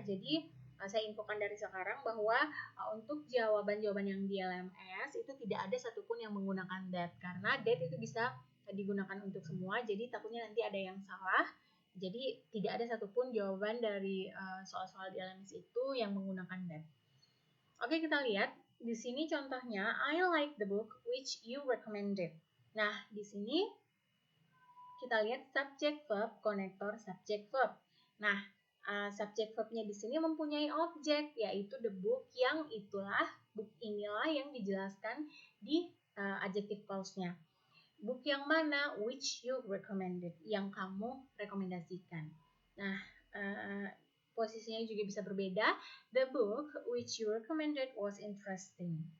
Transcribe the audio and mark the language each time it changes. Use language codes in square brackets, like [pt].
[id] Jadi saya infokan dari sekarang bahwa untuk jawaban-jawaban yang di LMS itu tidak ada satupun yang menggunakan that, karena that itu bisa digunakan untuk semua, jadi takutnya nanti ada yang salah. Jadi tidak ada satupun jawaban dari soal-soal di LMS itu yang menggunakan that. Oke, kita lihat di sini contohnya, [en] I like the book which you recommended. [id] Nah, di sini kita lihat subject verb, konektor subject verb. Nah, subject verbnya di sini mempunyai objek, yaitu the book, yang itulah book inilah yang dijelaskan di adjective clause-nya. Book yang mana? [en] Which you recommended, [id] yang kamu rekomendasikan. Nah, posisinya juga bisa berbeda. [en] The book which you recommended was interesting.